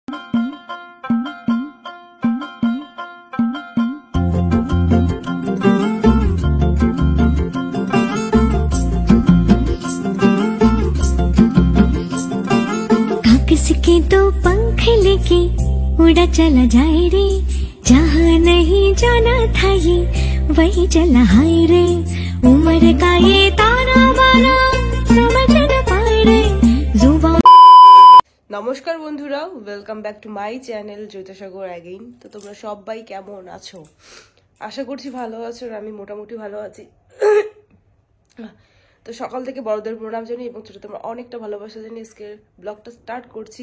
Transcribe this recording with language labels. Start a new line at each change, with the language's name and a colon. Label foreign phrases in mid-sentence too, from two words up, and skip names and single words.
Hindi: किसके तो पंख लेके उड़ा चला जाए रे, जहाँ नहीं जाना था ये वही चला हाय रे। उम्र का ये ताना बाना समझ न पाए रे जुबान।
Bangla: নমস্কার বন্ধুরা,
English: welcome back to my channel
Bangla: জ্যোতিসাগর অ্যাগেইন। তো তোমরা সবাই কেমন আছো? আশা করছি ভালো আছো, আর আমি মোটামুটি ভালো আছি। তো সকাল থেকে বড়দের প্রণাম জানি এবং ছোট তোমরা অনেকটা ভালোবাসা জানি আজকে ব্লগটা স্টার্ট করছি।